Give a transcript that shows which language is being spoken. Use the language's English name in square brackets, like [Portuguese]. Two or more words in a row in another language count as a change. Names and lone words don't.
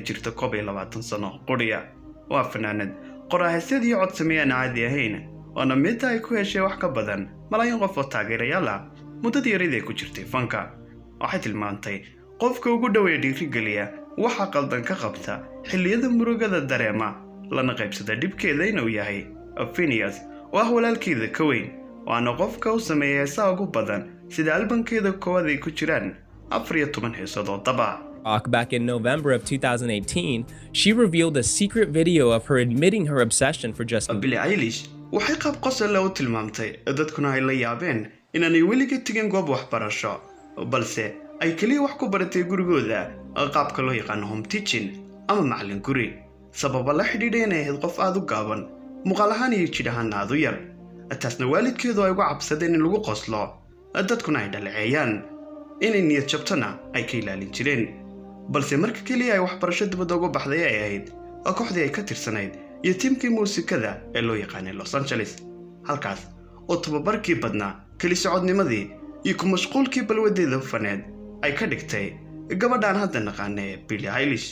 [Somali] jirto 20 sano qoriya waa fanaanad qoraaheed iyo cod sameeyaan caadi ahayn oo mid ay ku heshay wax ka badan malaayiin qof oo taageerayaal ah muddadii yareed ku jirtay fanka waxay tilmaantay qofka ugu dhaweey dhiirigeliya waxa qaldan ka qabta xilliyada murugada dareema lana qaybsada dhibkeeda inuu yahay Phineas waa walaalkeeda ka weyn waana qofka uu sameeyay heesaha ugu badan sida albankeeda koowaad ay ku jiraan 14 heesood oo daba [English] Back in November of 2018, she revealed a secret video of her admitting her obsession for Justin [Somali] Billie Eilish waxay qaab qosol leh u tilmaamtay dadkuna ay la yaabeen inaanay weligeed tagin goob waxbarasho balse ay kaliya wax ku baratay gurigooda qaabka loo yaqaan [English] home teaching [Somali] ama macallin guri sabab la xidhiidhay inay ahayd qof aad u gaaban muuqaal ahaan iyo jidh ahaan aad u yar taasna waalidkeedu ay uga cabsadeen in lagu qoslo dadkuna ay dhaleeceeyaan inay niyad jabtana ay ka ilaalin jireen balse marka kaliya ay waxbarasho dibadda uga baxday ay ahayd kooxdii ay ka tirsanayd iyo tiimkii muusikada ee loo yaqaanay Los Angeles halkaas oo tababarkii badnaa kali socodnimadii iyo ku mashquulkii balwadeeda faneed ay ka dhigtay gabadhaan hadda naqaanay Billie Eilish